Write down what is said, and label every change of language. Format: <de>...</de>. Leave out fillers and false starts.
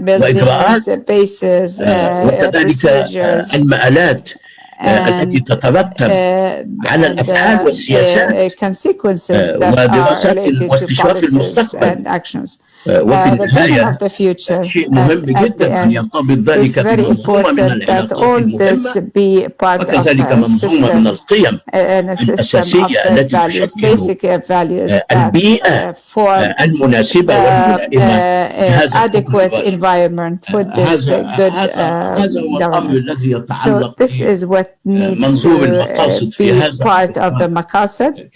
<en>buildings, bases, procedures,</en> <ar>المآلات التي تترتب على الأفعال والسياسات ودراسات واستشراف المستقبل. وفي النهاية شيء مهم جدا أن يرتبط ذلك بمنظومة من العلاقات المهمة وكذلك منظومة من القيم الأساسية التي تشكل البيئة المناسبة والملائمة لهذا</ar> <en>adequate environment for this good governance. So this is what needs to be part of the maqasid.</en>